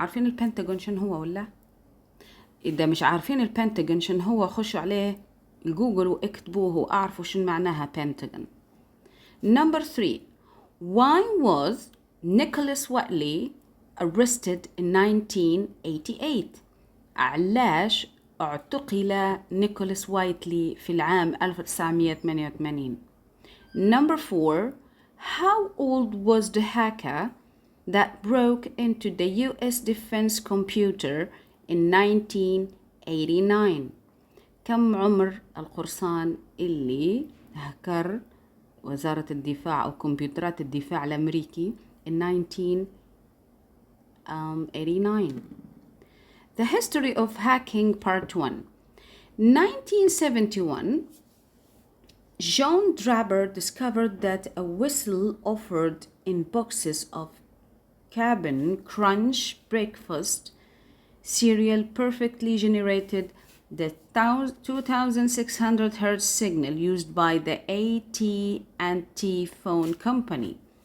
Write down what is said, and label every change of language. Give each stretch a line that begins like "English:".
Arabic: عارفين البنتاغون شنو هو ولا؟ إذا مش عارفين البنتاغون شنو هو خشوا عليه الجوجل واكتبوه وأعرفوا شنو معناها Pentagon.
English: Number 3. Why was Nicholas Whiteley arrested in 1988?
Arabic: علاش اعتقل نيكولاس وايتلي في العام 1988.
English: Number 4. How old was the hacker that broke into the US defense computer in 1989?
Arabic: كم عمر القرصان اللي هكر وزارة الدفاع أو كمبيوترات الدفاع الأمريكي
English: in 1989. The history of hacking part 1. 1971, John Draper discovered that a whistle offered in boxes of Cap'n Crunch breakfast cereal perfectly generated the 2600 Hz signal used by the AT&T phone company.